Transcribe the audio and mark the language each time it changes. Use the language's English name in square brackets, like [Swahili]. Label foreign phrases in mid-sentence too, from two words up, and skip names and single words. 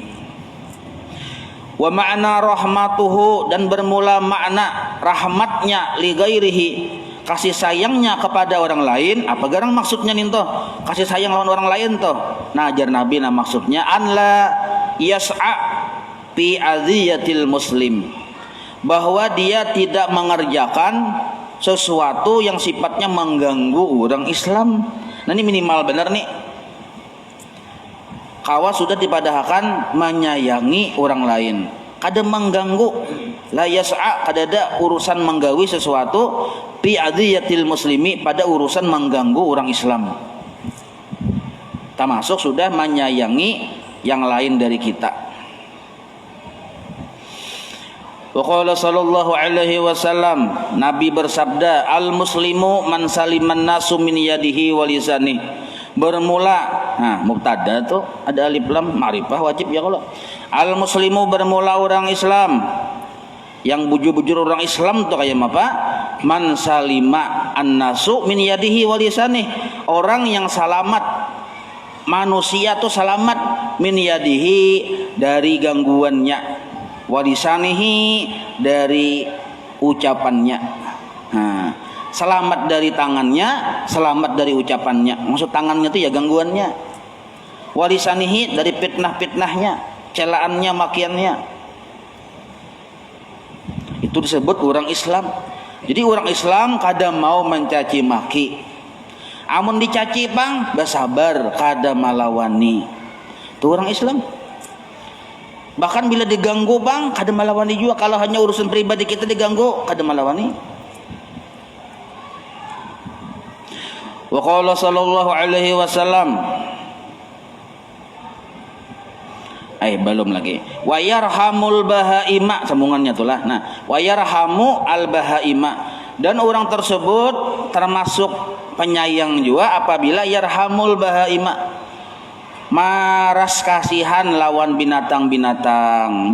[Arabic] ومعنى رحمته, [Indonesian] dan bermula makna rahmatnya [Arabic] لغيره, [Indonesian] kasih sayangnya kepada orang lain. [Banjar] Apa garang maksudnya nih toh? Kasih sayang lawan orang lain toh. [Indonesian] Nah, ajar Nabi nah maksudnya [Arabic] أن لا يسعى في أذية المسلم, [Indonesian] bahwa dia tidak mengerjakan sesuatu yang sifatnya mengganggu orang Islam. Nah, ini minimal benar nih. Kawa sudah dipadahkan menyayangi orang lain, kada mengganggu, [Arabic] لا يسعى, [Indonesian] kada ada urusan menggawi sesuatu [Arabic] في أذية المسلم, [Indonesian] pada urusan mengganggu orang Islam. Termasuk sudah menyayangi yang lain dari kita. [Arabic] وقال صلى الله عليه وسلم, [Indonesian] Nabi bersabda, [Arabic] المسلم من سلم الناس من يده ولسانه. [Indonesian] Bermula, nah mubtada tuh ada [Arabic] ألف لام معرفة [Indonesian] wajib ya kalau. [Arabic] المسلم [Indonesian] bermula orang Islam, yang bujur-bujur orang Islam tuh kayak apa? [Arabic] من سلم الناس من يده ولسانه, [Indonesian] orang yang selamat, manusia tuh selamat [Arabic] من يده, [Indonesian] dari gangguannya, [Arabic] ولسانه, [Indonesian] dari ucapannya. Nah, selamat dari tangannya, selamat dari ucapannya. Maksud tangannya itu ya gangguannya. Walisanihi, dari fitnah-fitnahnya, celaannya, makiannya. Itu disebut orang Islam. Jadi orang Islam kada mau mencaci maki. [Banjar] Amun dicaci pang bersabar kada malawani. [Indonesian] Itu orang Islam. [Banjar] Bahkan bila diganggu bang kada malawani juga. [Indonesian] Kalau hanya urusan pribadi kita diganggu kada malawani. [Arabic] وقال صلى الله عليه وسلم, [Indonesian] belum lagi. [Arabic] ويرحم البهائم, [Indonesian] sambungannya itulah. Nah, [Arabic] ويرحم البهائم, [Indonesian] dan orang tersebut termasuk penyayang juga apabila [Arabic] يرحم البهائم, [Indonesian] maras kasihan lawan binatang-binatang.